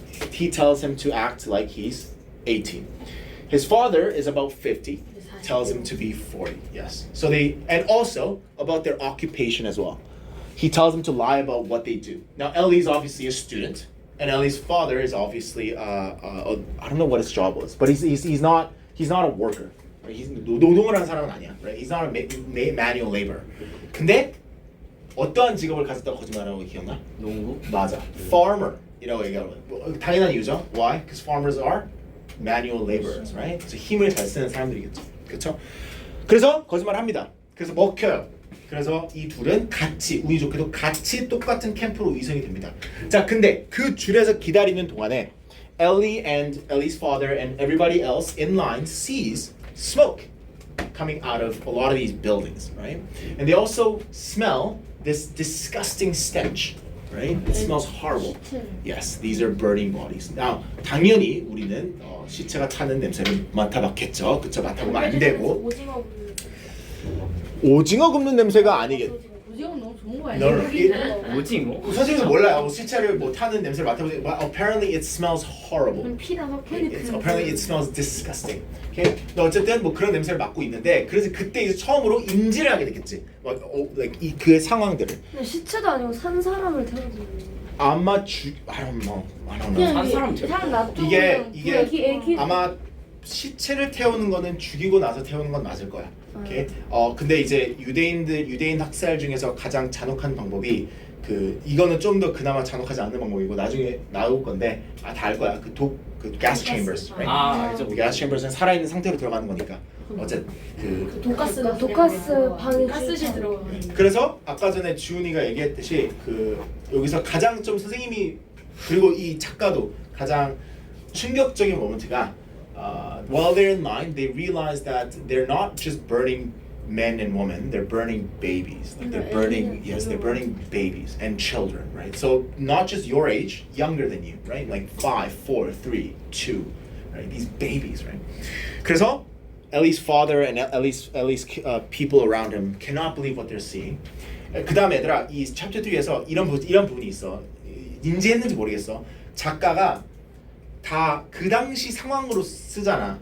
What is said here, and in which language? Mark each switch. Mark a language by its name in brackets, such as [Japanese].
[English] He tells him to act like he's 18. His father is about 50. Tells him to be 40. Yes. So and also about their occupation as well. He tells them to lie about what they do. Now Ellie's obviously a student, and Ellie's father is obviously I don't know what his job was, but he's not a worker. Right? He's [Korean] 노동을 하는 사람은 아니야. [English] Right? He's not a manual labor. [Korean] 근데 어떠한 직업을 가졌다고 거짓말하는 거 기억나? 농구? 맞아. Farmer이라고 얘기하는 거. 당연한 이유죠. [English] Why? Because farmers are manual laborers, right? [Korean] 그래서 힘을 잘 쓰는 사람들이겠죠. 그렇죠? 그래서 거짓말합니다. 그래서 먹혀요. 그래서 이 둘은 같이 운이 좋게도 같이 똑같은 캠프로 이송이 됩니다. 자, 근데 그 줄에서 기다리는 동안에 [English] Ellie and Ellie's father and everybody else in line sees smoke coming out of a lot of these buildings, right? And they also smell this disgusting stench, right? It smells horrible. Yes, these are burning bodies. Now, [Korean] 당연히 우리는 시체가 타는 냄새를 맡아봤겠죠. 그쵸? 맡아보면 안 되고. 오징어 굽는 냄새가 아니겠. 오징어 너무 좋은 거 [English] No, [Korean] 아니야? [English] no. [Korean] 오징어? 선생님도 몰라요. 시체를 뭐 타는 냄새를 맡아보세요. [English] But apparently it smells horrible. [Korean] 피가 막 [English] Apparently it smells disgusting. Okay? [Korean] 어쨌든 뭐 그런 냄새를 맡고 있는데 그래서 그때 이제 처음으로 인지를 하게 됐겠지. [English] like [Korean] 그 상황들을. 근데 시체도 아니고 산 사람을 태우지. 아마 [English] I don't know. [Korean] 한 사람 사람 놔두고 이게 애기 아마 시체를 태우는 거는 죽이고 나서 태우는 건 맞을 거야. 오케이. 근데 이제 유대인 학살 중에서 가장 잔혹한 방법이 그 이거는 좀 더 그나마 잔혹하지 않는 방법이고 나중에 나올 건데 다 알 거야. [English] 그 gas chambers. Right? [Korean] 아 알죠. gas chambers는 살아있는 상태로 들어가는 거니까. 어쨌든 그 독가스가 독가스 방에 가스실 들어가. 그래서 아까 전에 주은이가 얘기했듯이 그 여기서 가장 좀 선생님이 그리고 이 작가도 가장 충격적인 모멘트가 [English] while they're in line, they realize that they're not just burning men and women, they're burning babies. Like they're burning, yes, they're burning babies and children, right? So not just your age, younger than you, right? Like 5, 4, 3, 2, right? These babies, right? [Korean] 그래서 [English] Ellie's father and Ellie's people around him cannot believe what they're seeing. [Korean] 그 다음에 얘들아 이 챕터 3에서 이런 부분이 있어. 인지했는지 모르겠어. 작가가 다 그 당시 상황으로 쓰잖아.